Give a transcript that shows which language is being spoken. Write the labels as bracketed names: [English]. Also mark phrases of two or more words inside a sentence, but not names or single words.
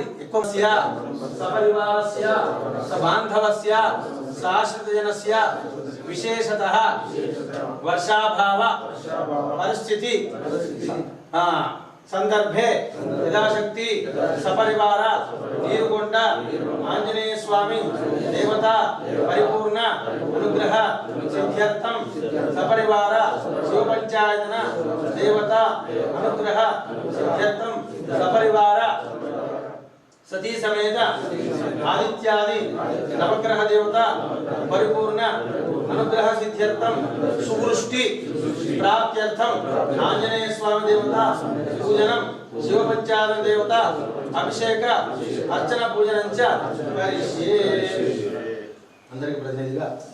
[Sanskrit] ఎక్కువ సపరివారస్య సబాంధవస్య సాశ్రితజనస్య విశేషతః వర్షాభావ పరిస్థితి సందర్భే యథాశక్తి సపరివార నీరుకొండ ఆంజనేయ స్వామి దేవత పరిపూర్ణ అనుగ్రహ సిద్ధ్యర్థం సపరివార శివ పంచాయతన దేవత అనుగ్రహ సిద్ధ్యర్థం సపరివార सती समेत आदित्यादि नवग्रह देवता परिपूर्ण अनुग्रह सिद्ध्यर्थम सुवृष्टि प्राप्त्यर्थम आंजनेय स्वामी देवता पूजनम शिव पंचानन देवता अभिषेक अर्चना पूजनं च करिष्ये [Telugu] అందరికీ ప్రతినిధిగా